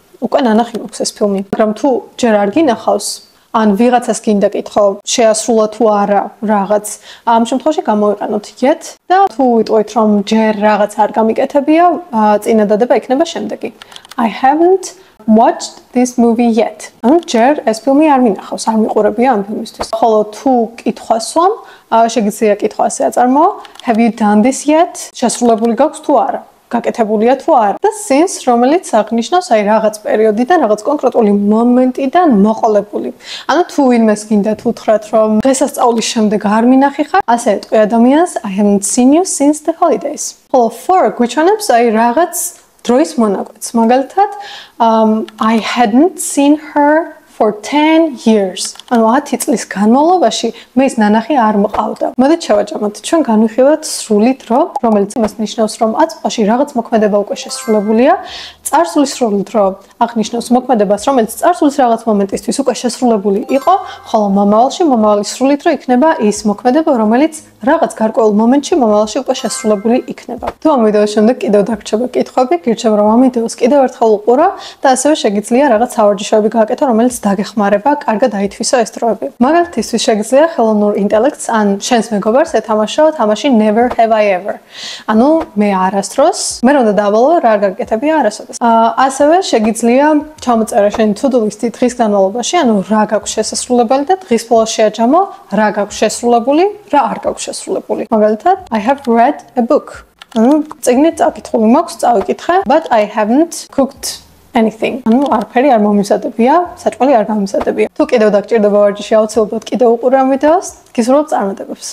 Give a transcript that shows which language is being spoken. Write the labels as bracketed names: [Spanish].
[Georgian] უკვე ნანახი მაქვს ეს ფილმი. მაგრამ თუ ჯერ არ გინახავს, ან ვიღაცას გინდა კითხო, შეასრულა თუ არა რაღაც, ამ შემთხვევაში გამოიყენოთ yet და თუ ვიტყვით რომ ჯერ რაღაც არ გამიკეთებია, წინადადება იქნება შემდეგი. [English] I haven't watched this movie yet. [Georgian] ანუ ჯერ ეს ფილმი არ მინახავს, არ მიყურებია ამ ფილმისთვის. ხოლო თუ კითხვას ვამ, შეგიძლია კითხვა ასე აწარმოო, [English] have you done this yet? [Georgian] შესრულებული გაქვს თუ არა? გაკეთებულია თუ არა? და since რომელიც აღნიშნავს აი რაღაც პერიოდიდან, რაღაც კონკრეტული მომენტიდან მოყოლებული. ანუ თუ ვინმეს გინდათ უთხრათ რომ დღესასწაულის შემდეგ არ მინახი ხარ, ასე ეტყვი ადამიანს [English] I haven't seen you since the holidays. [Georgian] ხოლო for გვიჩვენებს აი რაღაც დროის მონაკვეთს. [English] მაგალითად, I hadn't seen her for 10 years. [Georgian] ანუ 10 წლის განმავლობაში მე ის ნანახი არ მყავდა. მოდით შევაჯამოთ. ჩვენ განვიხილოთ სრული დრო, რომელიც იმას ნიშნავს, რომ აწმყოში რაღაც მოქმედება უკვე შესრულებულია. წარსულის სრული დრო აღნიშნავს მოქმედებას, რომელიც წარსულის რაღაც მომენტისთვის უკვე შესრულებული იყო, ხოლო მომავალის სრული დრო იქნება ის მოქმედება, რომელიც რაღაც გარკვეულ მომენტში მომავალში უკვე შესრულებული იქნება. თუ ამ ვიდეოს შემდეგ კიდევ დაგრჩება კითხვები, გირჩევ რომ ამ ვიდეოს კიდევ ერთხელ უყურო და ასევე შეგიძლია რაღაც სავარჯიშოები გააკეთო, რომელიც დაგეხმარება, კარგად აითვისო ეს დროები. მაგალითისთვის შეგიძლია ხელოვნურ ინტელექტს ან შენს მეგობარს ეთამაშო თამაში Never Have I Ever. ანუ მე არასდროს, მე რომ დავალო რა არ გაკეთებია არასოდეს. ასევე შეგიძლია ჩამოწერა შენი to-do list-ი დღის განმავლობაში, ანუ რა გაქვს შესრულებული და დღის ბოლოს შეაჯამო რა გაქვს შესრულებული, რა არ გაქვს შესრულებული. [English] მაგალითად, I have read a book. [Georgian] ანუ წიგნი წაკითხული მაქვს, წავიკითხე, [English] but I haven't cooked anything. [Georgian] ანუ არაფერი არ მომიზადებია, საჭმელი არ გამიზადებია. თუ კიდევ დაგჭირდება ვარჯიში, აუცილებლად კიდევ უყურე ამ ვიდეოს, გისურვებთ წარმატებებს.